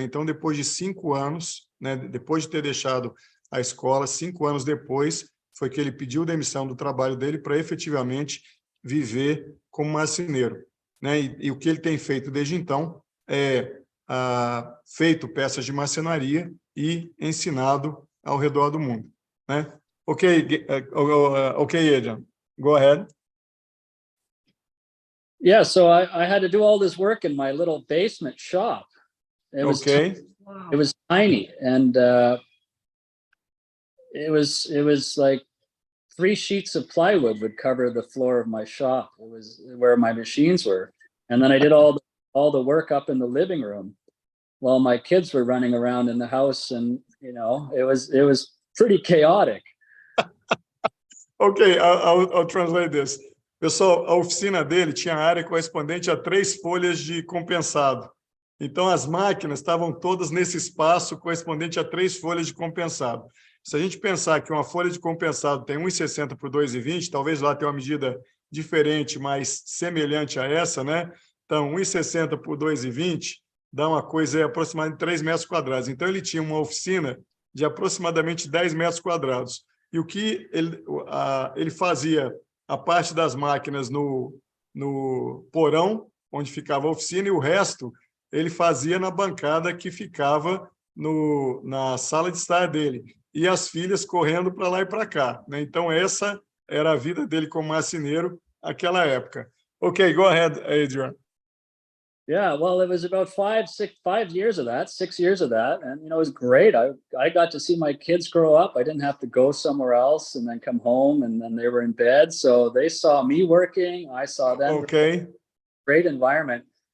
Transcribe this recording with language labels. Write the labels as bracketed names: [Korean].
[Portuguese] Então, depois de 5 anos, né, depois de ter deixado a escola, 5 anos depois, foi que ele pediu demissão do trabalho dele para efetivamente viver como marceneiro, né? E o que ele tem feito desde então é feito peças de marcenaria e ensinado ao redor do mundo, né? [English] Okay, okay, Adrian, go ahead. Yeah, so I had to do all this work in my little basement shop. It was Okay. it was tiny, and it was like 3 sheets of plywood would cover the floor of my shop. It was where my machines were, and then I did all the work up in the living room while my kids were running around in the house, and it was pretty chaotic. Ok, I'll translate this. [Portuguese] Pessoal, a oficina dele tinha área correspondente a 3 folhas de compensado. Então, as máquinas estavam todas nesse espaço correspondente a 3 folhas de compensado. Se a gente pensar que uma folha de compensado tem 1,60 por 2,20, talvez lá tenha uma medida diferente, mas semelhante a essa, né? Então, 1,60 por 2,20 dá uma coisa aí, aproximadamente 3 metros quadrados. Então, ele tinha uma oficina de aproximadamente 10 metros quadrados. E o que ele fazia a parte das máquinas no porão, onde ficava a oficina, e o resto ele fazia na bancada que ficava na sala de estar dele. E as filhas correndo para lá e para cá, né? Então, essa era a vida dele como marceneiro naquela época. [English] Ok, go ahead, Adrian. Yeah, well, it was about 5 years of that, 6 years of that. And, it was great. I got to see my kids grow up. I didn't have to go somewhere else and then come home and then they were in bed. So they saw me working. I saw them. Okay. Great environment.